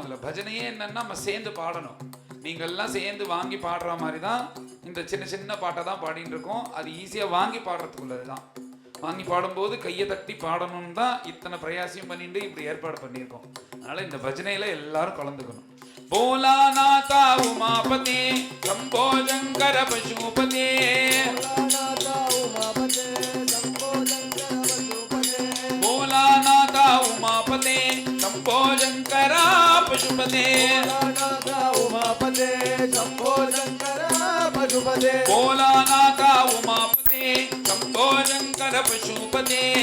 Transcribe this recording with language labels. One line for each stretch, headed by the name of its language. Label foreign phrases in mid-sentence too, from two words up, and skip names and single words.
Tamil: அதுல பஜனையே என்னன்னா நம்ம சேர்ந்து பாடணும். நீங்க எல்லாம் சேர்ந்து வாங்கி பாடுற மாதிரி தான் இந்த சின்ன சின்ன பாட்டை தான் பாடிட்டு இருக்கோம். அது ஈஸியா வாங்கி பாடுறதுக்குள்ளதுதான். வாங்கி பாடும்போது கையை தட்டி பாடணும்னு தான் இத்தனை பிரயாசம் பண்ணிட்டு இப்படி ஏற்பாடு பண்ணியிருக்கோம். அதனால இந்த பஜனையில எல்லாரும் கலந்துக்கணும்.
Sanskrit: भोलानाथा उमापते शंभो शंकर पशुपते भोलानाथा उमापते शंभो शंकर पशुपते भोलानाथा उमापते शंभो शंकर पशुपते